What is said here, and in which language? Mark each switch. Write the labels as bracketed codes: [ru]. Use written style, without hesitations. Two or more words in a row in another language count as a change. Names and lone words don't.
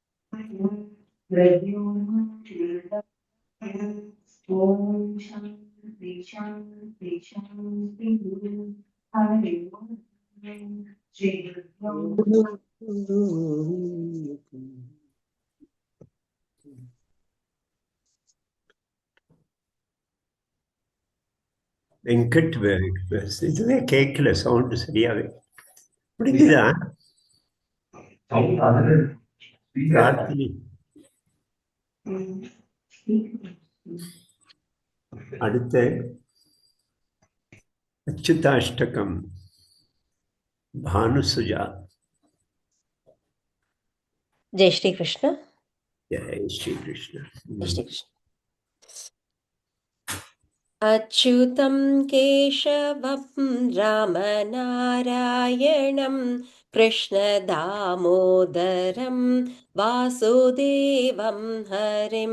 [sa] ॐ शान्ति शान्ति शान्ति हरि ॐ श्री गुरु [ta] வெங்கட் இதுவே கேட்கல, சவுண்டு சரியாவே முடிஞ்சுதா? பிரார்த்தனை அடுத்த அச்சுதாஷ்டகம் பானுசுஜா. [hi] जय श्री कृष्ण. जय श्री कृष्ण. जय श्री कृष्ण. [sa] अच्युतं केशवं रामनारायणं कृष्णदामोदरं वासुदेवं हरिम्.